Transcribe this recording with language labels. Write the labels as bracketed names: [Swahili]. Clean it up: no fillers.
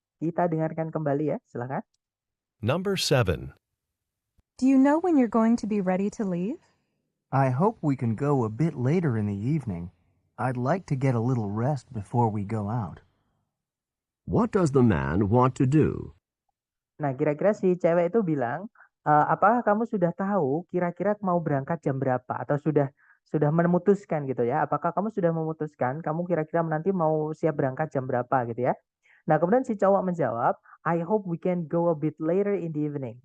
[Indonesian] Kita dengarkan kembali ya, silahkan. [English] Number 7. Do you know when you're going to be ready to leave? I hope we can go a bit later in the evening. I'd like to get a little rest before we go out. What does the man want to do? [Indonesian] Nah, kira-kira si cewek itu bilang, apakah kamu sudah tahu kira-kira mau berangkat jam berapa? Atau sudah memutuskan gitu ya? Apakah kamu sudah memutuskan kamu kira-kira nanti mau siap berangkat jam berapa gitu ya? Nah, kemudian si cowok menjawab, [English] I hope we can go a bit later in the evening.